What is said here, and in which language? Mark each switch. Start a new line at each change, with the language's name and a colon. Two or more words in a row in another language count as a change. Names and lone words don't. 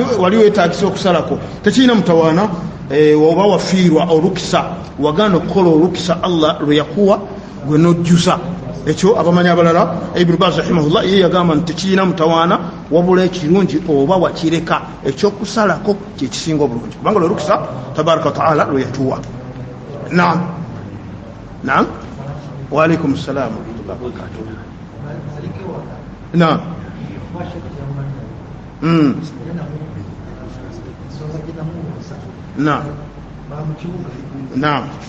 Ganda: wali weetagisa okusalako tekirina mutawaana oba wafiirwa olukisa wagana okukola olukisa Allah lwe yakuwa gwe nojjuza ekyo abamanyi abalala Ibn Baz rahimahullah ye yagamba nti tekirina mutawaana wabula ekirungi oba wakireka ekyokusalako kyekisinga obulungi kubanga lwe lukisa
Arabic: تبارك وتعالى
Ganda: lwe yatuwa
Arabic: نعم وعليكم السلام ورحمة الله وبركاته نعم نعم نعم